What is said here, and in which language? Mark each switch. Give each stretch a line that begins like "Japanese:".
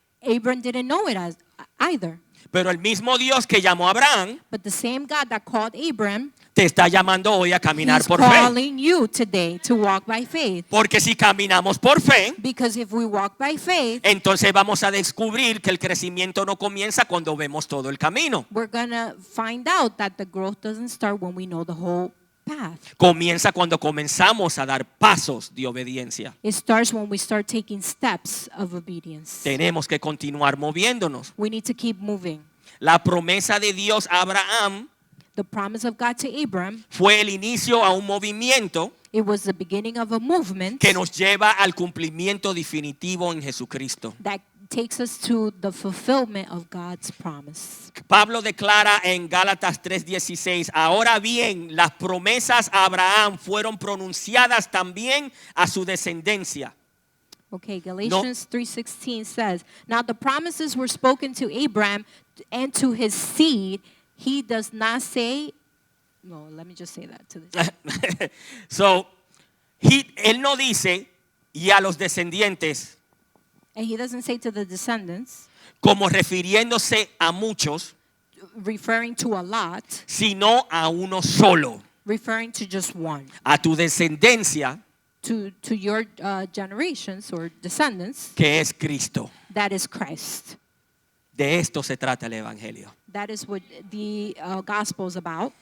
English: Abram didn't know it either.
Spanish: Pero el mismo Dios que llamó a Abraham
English: But the same God that called Abram,
Spanish: te está llamando hoy a caminar
English: He's
Spanish: por fe.
English: calling you today to walk by faith.
Spanish: Porque si caminamos por fe,
English: Because if we walk by faith,
Spanish: entonces vamos a descubrir que el crecimiento no comienza cuando vemos todo el camino.
English: we're going to find out that the growth doesn't start when we know the whole path.
Spanish: Comienza cuando comenzamos a dar pasos de obediencia.
English: It starts when we start taking steps of obedience.
Spanish: Tenemos que continuar moviéndonos.
English: We need to keep moving.
Spanish: La promesa de Dios a Abraham
English: The promise of God to Abram,
Spanish: fue el inicio a un movimiento
English: it was the beginning of a movement
Spanish: que nos lleva al cumplimiento definitivo en Jesucristo.
English: that takes us to the fulfillment of God's promise.
Spanish: Pablo declara en Gálatas 3:16, ahora bien, las promesas a Abraham fueron pronunciadas también a su descendencia.
English: Okay, Galatians 3:16 says, "Now the promises were spoken to Abraham and to his seed." He does not say, no, let me just say that to this.
Spanish: So, él no dice y a los descendientes
English: And he doesn't say to the descendants,
Spanish: como refiriéndose a muchos,
English: referring to a lot,
Spanish: sino a uno solo,
English: referring to just one.
Spanish: a tu descendencia
English: To your generations or descendants,
Spanish: que es Cristo.
English: that is Christ.
Spanish: De esto se trata el evangelio.
English: That is what the gospel is about.